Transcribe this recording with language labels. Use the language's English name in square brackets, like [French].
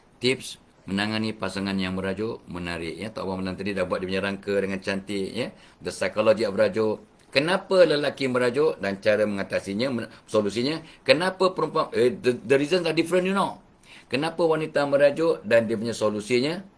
[Malay] Tips menangani pasangan yang merajuk, menarik. Ya, Tok Abah malam tadi dah buat dia punya rangka dengan cantik. Ya? [English] The Psychology of Rajuk. [Malay] Kenapa lelaki merajuk dan cara mengatasinya, solusinya. Kenapa perempuan, [English] the reasons are different, you know. [Malay] Kenapa wanita merajuk dan dia punya solusinya.